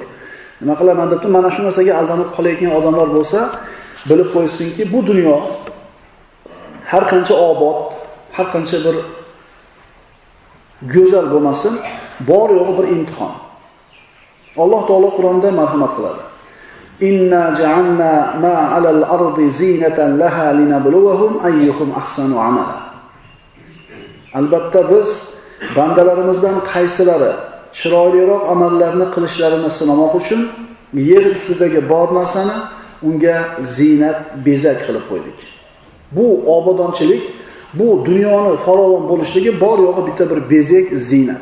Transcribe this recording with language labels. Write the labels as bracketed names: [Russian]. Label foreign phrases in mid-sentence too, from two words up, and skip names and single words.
[Uzbek] Nima qilaman deb mana shu narsaga aldanib qolayotgan odamlar bo'lsa, bilib qo'ysinki, bu dunyo har qancha obod, har qancha bir go'zal bo'lmasin, bor yo'g'i bir imtihon. Alloh taolo Qur'onda marhamat qiladi. [Arabic] إنا جعلنا ما على الأرض زينة لها لنبلوهم أيهم أحسن عملا. [Uzbek] Albatta biz bandalarimizdan qaysilari chiroyliroq amallarni qilishlarini sinamoq uchun yer ustidagi bor narsani unga zinat, bezak qilib qo'ydik. Bu obodonchilik, bu dunyoni farovon bo'lishligi bor yo'g'i bitta bir bezak, zinat.